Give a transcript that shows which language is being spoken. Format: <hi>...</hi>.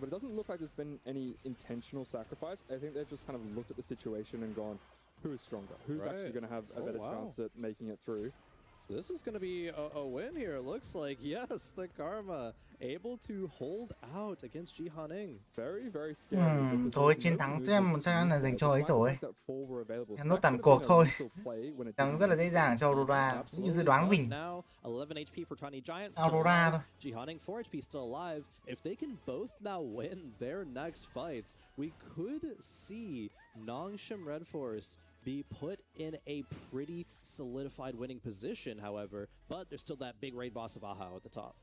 <en>But it doesn't look like there's been any intentional sacrifice. I think they've just kind of looked at the situation and gone, who is stronger? Who's actually going to have a better chance at making it through? This is going to be a win here, it looks like. Yes, the Karma able to hold out against Jihaning. Very, very scary.</en> <vi>Thôi chiến thắng cho em chắc chắn là dành cho ấy rồi. Em nốt tàn cuộc thôi. Thắng rất là dễ dàng cho Aurora, như dự đoán của mình.</vi> <en>11 HP for Tiny Giant.</en> <vi>Aurora thôi.</vi> <en>Jihaning 4 HP still alive. If they can both now win their next fights, we could see Nongshim Red Force be put in a pretty solidified winning position, however, but there's still that big raid boss of Ahau at the top.</en>